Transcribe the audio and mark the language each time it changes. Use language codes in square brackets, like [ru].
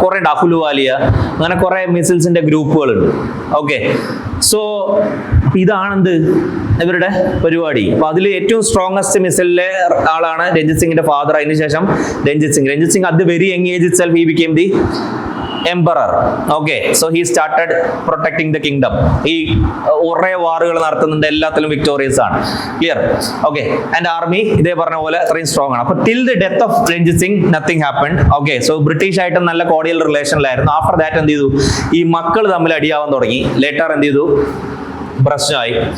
[ml] കുറെ ഉണ്ട്, അഹുലുവാലിയ, അങ്ങനെ കുറെ മിസൈൽസിന്റെ ഗ്രൂപ്പുകളുണ്ട്. ഓക്കെ, സോ ഇതാണെന്ത് ഇവരുടെ പരിപാടി. അപ്പൊ അതിൽ ഏറ്റവും സ്ട്രോങ്സ്റ്റ് മിസൈലിലെ ആളാണ് രഞ്ജിത് സിംഗിന്റെ ഫാദർ. അതിനുശേഷം [en] Ranjit Singh at the very young age itself he became the emperor. Okay, so he started protecting the kingdom. [ml] ഈ കുറേ വാറുകൾ നടത്തുന്നുണ്ട്, എല്ലാത്തിലും വിക്ടോറിയസ് ആണ്. ക്ലിയർ? ഓക്കെ, ആൻഡ് ആർമി ഇതേ പറഞ്ഞ പോലെ അത്രയും സ്ട്രോങ് ആണ്. അപ്പൊ [en] Till the death of Ranjit Singh nothing happened. [ml] Okay, so British ആയിട്ട് നല്ല കോർഡിയൽ റിലേഷനിലായിരുന്നു. ആഫ്റ്റർ ദാറ്റ് എന്ത് ചെയ്തു? ഈ മക്കൾ തമ്മിൽ അടിയാവാൻ തുടങ്ങി. ലേറ്റർ എന്ത് ചെയ്തു? പ്രശ്നമായി.